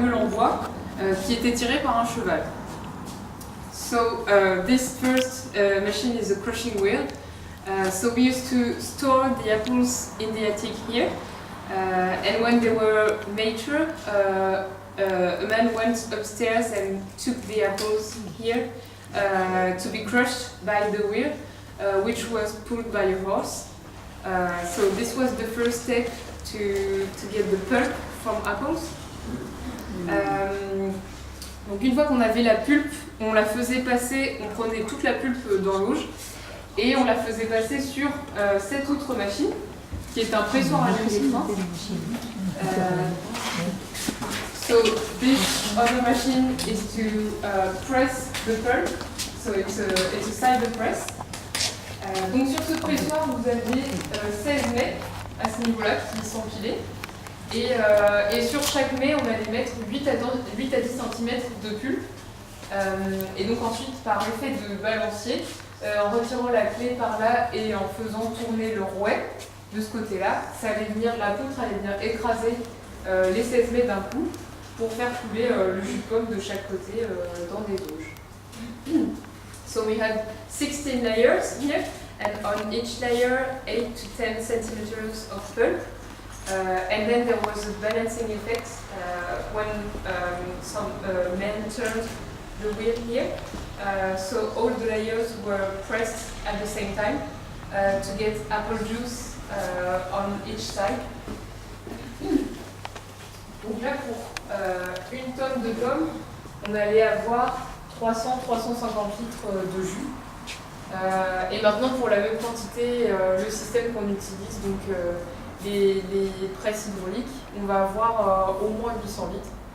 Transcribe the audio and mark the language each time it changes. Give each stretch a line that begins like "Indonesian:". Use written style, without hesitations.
French: bois qui était tiré par un cheval.
English: So this first machine is a crushing wheel. So we used to store the apples in the attic here, and when they were mature, a man went upstairs and took the apples here to be crushed by the wheel, which was pulled by a horse. So this was the first step to get the pulp from apples.
French: Donc une fois qu'on avait la pulpe, on la faisait passer, on prenait toute la pulpe dans l'auge et on la faisait passer sur cette autre machine qui est un pressoir à l'électrin.
English: So this other machine is to press the pulp, so it's a cider press.
French: Donc sur ce pressoir, vous avez 16 mets à ce niveau-là qui sont empilés. Et sur chaque mets, on allait mettre 8 à 10 cm de pulpe. Et donc ensuite, par effet de balancier, en retirant la clé par là et en faisant tourner le rouet de ce côté-là, la poutre allait venir écraser les 16 mets d'un coup pour faire couler le jus de pomme de chaque côté dans des auges.
English: So we had 16 layers here, and on each layer 8 to 10 centimeters of pulp. And then there was a balancing effect when some men turned the wheel here. So all the layers were pressed at the same time to get apple juice on each side.
French: Donc là, pour une tonne de pommes, on allait avoir 300-350 litres de jus. Et maintenant, pour la même quantité, le système qu'on utilise, donc les presses hydrauliques, on va avoir au moins 800 litres.